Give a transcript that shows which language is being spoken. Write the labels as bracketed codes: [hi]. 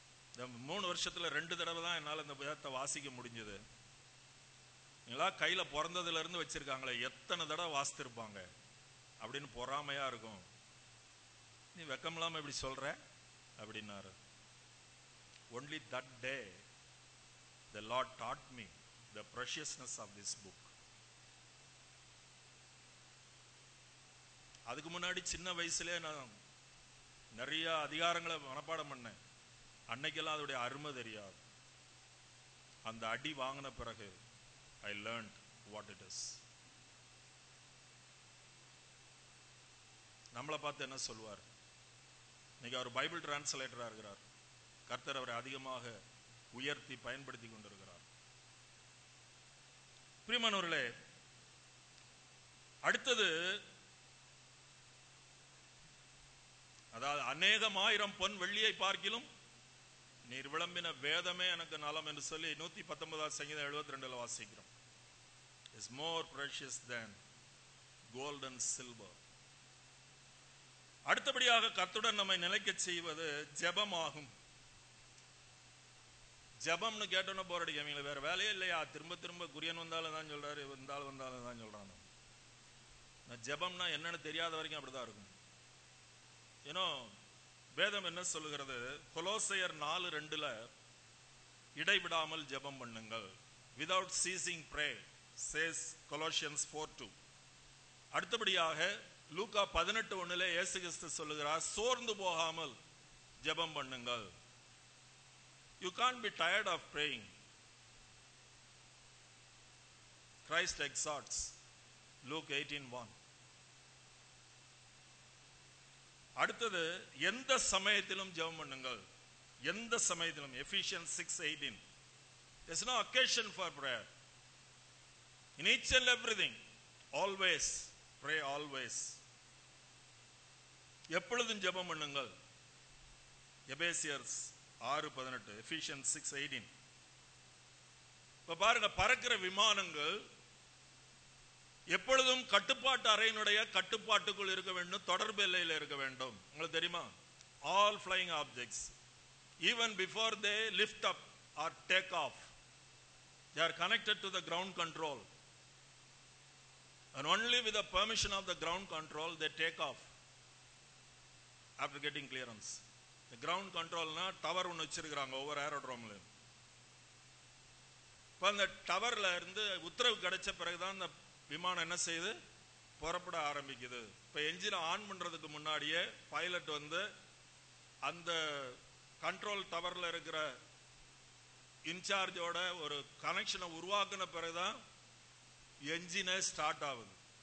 [ta] இந்த 3 வருஷத்துல 2 தடவை தான் என்னால் இந்த வேதத்தை வாசிக்க முடிஞ்சது. நீங்களா கையில பிறந்ததுல இருந்து வச்சிருக்காங்களே, எத்தனை தடவை வாசித்திருப்பாங்க அப்படின்னு பொறாமையா இருக்கும். நீ வெக்கம் இல்லாம இப்படி சொல்ற அப்படின்னாரு. [en] Only that day the Lord taught me the preciousness of this book. [ta] அதுக்கு முன்னாடி சின்ன வயசுல நான் நிறைய அதிகாரங்களை மனப்பாடம் பண்ணேன். அன்னைக்கெல்லாம் அதோடைய அருமை தெரியாது. அந்த அடி வாங்கின பிறகு [en] I learned what it is. [ta] நம்மளை பார்த்து என்ன சொல்வார்? இன்னைக்கு அவர் பைபிள் டிரான்ஸ்லேட்டரா இருக்கிறார். கர்த்தர் அவரை அதிகமாக உயர்த்தி பயன்படுத்தி கொண்டிருக்கிறார். பிரியமானவர்களே, அடுத்தது அதாவது அநேகமாயிரம் பொன் வெள்ளியை பார்க்கிலும் நீர் விளம்பின வேதமே எனக்கு நலம் என்று சொல்லி 119 சங்கீதம் 72 வாசிக்கிறோம். [en] is more precious than gold and silver. [ta] அடுத்தபடியாக கர்த்தருடன் நம்மை நிலைக்க செய்வது ஜெபமாகும். ஜெபம்னு கேட்டோன்னு போர் அடிக்க, வேற வேலையே இல்லையா? திரும்ப திரும்ப குரியன் வந்தாலும் தான் சொல்றாரு, வந்தாலும் தான் சொல்றாங்க. ஜெபம்னா என்னன்னு தெரியாத வரைக்கும் அப்படிதான் இருக்கும். ஏன்னோ வேதம் என்ன சொல்லுகிறது? கொலோசையர் 4:2 இடைவிடாமல் ஜெபம் பண்ணுங்கள். [en] without ceasing pray says Colossians 4:2. [ta] அடுத்தபடியாக லூக்கா 18:1 இயேசு கிறிஸ்து சொல்லுகிறார், சோர்ந்து போகாமல் ஜெபம் பண்ணுங்கள். [en] you can't be tired of praying. Christ exhorts, Luke 18:1. [ta] அடுத்தது எந்த சமயத்திலும் ஜெபம் பண்ணுங்கள். எந்த சமயத்திலும். Ephesians 6:18. [en] there's no occasion for prayer. in each and everything always pray always. [ta] எப்பொழுதும் ஜெபம் பண்ணுங்கள். எபேசியர் 6:18, Ephesians 6:18. இப்ப பாருங்க, பறக்கிற விமானங்கள் எப்பொழுதும் கட்டுப்பாட்டு அறையினுடைய கட்டுப்பாட்டுக்குள் இருக்க வேண்டும், தொடர்பு எல்லையில் இருக்க வேண்டும். உங்களுக்கு தெரியுமா? [en] All flying objects, even before they lift up or take off, they are connected to the ground control, and only with the permission of the ground control they take off after getting clearance. The ground control [ta] na tower ஒன்னு வச்சிருக்காங்க ஒவ்வொரு ஏரோட்ரோம்ல. இப்ப அந்த டவர்ல இருந்து உத்தரவு கிடைச்ச பிறகுதான் அந்த விமானம் என்ன செய்யுது, புறப்பட ஆரம்பிக்குது. இப்ப என்ஜினை ஆன் பண்றதுக்கு முன்னாடியே பைலட் வந்து அந்த கண்ட்ரோல் டவர்ல இருக்கிற இன்சார்ஜோட ஒரு கனெக்ஷனை உருவாக்குன பிறகுதான் என்ஜினே ஸ்டார்ட் ஆகுது.